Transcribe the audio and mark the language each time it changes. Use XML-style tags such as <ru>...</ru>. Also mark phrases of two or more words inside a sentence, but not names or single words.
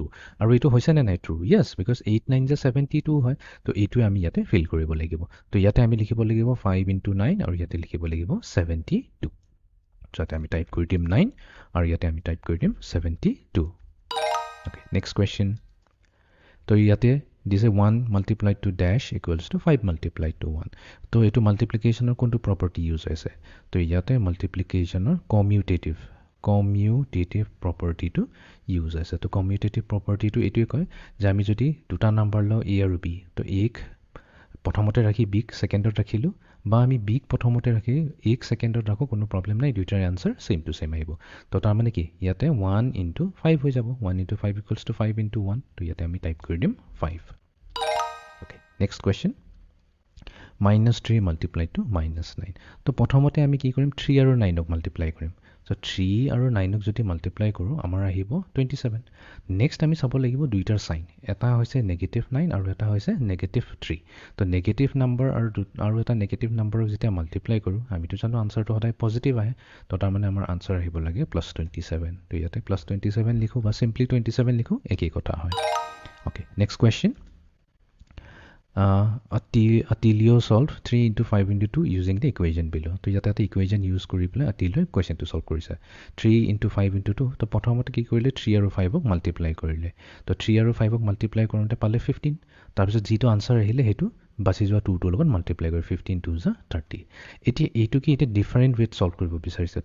<as>আৰু এইটো হৈছেনে নাই</as> <en>true? yes, because</en> <as>8 9 যে 72 হয়। তো এইটোৱে আমি ইয়াতে ফিল কৰিব লাগিব। তো ইয়াতে আমি লিখিব লাগিব 5 into 9 আৰু ইয়াতে লিখিব লাগিব 72। যাতে আমি টাইপ কৰি দিম 9 আৰু ইয়াতে আমি টাইপ কৰি দিম 72।</as> <en>okay, next question.</en> <as>তো ইয়াতে দিছে</as> <en>1 multiplied to dash equals to 5 multiplied to 1।</en> <as>তো এইটো মাল্টিপ্লিকেশ্যনৰ কোনটো প্ৰপাৰ্টি ইউজ হৈছে? তো ইয়াতে মাল্টিপ্লিকেশ্যনৰ কমিউটেটিভ প্ৰপাৰ্টিটো ইউজ হৈছে। তো কমিউটেটিভ প্ৰপাৰ্টিটো এইটোৱে কয় যে আমি যদি দুটা নাম্বাৰ লওঁ A আৰু B, তো Aক প্ৰথমতে ৰাখি Bক ছেকেণ্ডত ৰাখিলোঁ, বা আমি Bক প্ৰথমতে ৰাখি Aক ছেকেণ্ডত ৰাখোঁ, কোনো প্ৰব্লেম নাই, দুইটাৰ</as> <en>answer same to same</en> <as>আহিব। তো তাৰমানে কি, ইয়াতে 1 into 5 হৈ যাব, 1 into 5</as> <en>equals to</en> <as>5 into 1। তো ইয়াতে আমি টাইপ কৰি দিম 5।</as> <en>okay, next question,</en> <as>-3</as> <en>multiplied to</en> <as>-9। তো প্ৰথমতে আমি কি কৰিম, 3 আৰু 9ক মাল্টিপ্লাই কৰিম। চ' 3 আৰু 9ক যদি মাল্টিপ্লাই কৰোঁ আমাৰ আহিব 27। নেক্সট আমি চাব লাগিব দুইটাৰ চাইন, এটা হৈছে -9 আৰু এটা হৈছে -3। তো</as> <en>negative number</en> <as>আৰু এটা নেগেটিভ নাম্বাৰক যেতিয়া মাল্টিপ্লাই কৰোঁ, আমিতো জানো আনচাৰটো সদায় পজিটিভ আহে। তো তাৰমানে আমাৰ আনচাৰ আহিব লাগে +27। তো ইয়াতে +27 লিখোঁ বা চিম্পলি 27 লিখোঁ, একেই কথা হয়।</as> <en>okay, next question. Attilio solved 3 into 5 into 2 using the equation below।</en> <as>তো ইয়াতে এটা ইকুৱেশ্যন ইউজ কৰি পেলাই Attilio কুৱেশ্যনটো চল্ভ কৰিছে। 3 into 5 into 2। তো প্ৰথমতে কি কৰিলে, 3 আৰু 5ক মাল্টিপ্লাই কৰিলে। তো 3 আৰু 5ক মাল্টিপ্লাই কৰোঁতে পালে 15। তাৰপিছত যিটো আনচাৰ আহিলে সেইটো বাচি যোৱা 2টোৰ লগত মাল্টিপ্লাই কৰি 15 2 = 30। এতিয়া এইটো কি, এতিয়া ডিফাৰেণ্ট ৱেত চল্ভ কৰিব বিচাৰিছে।</as>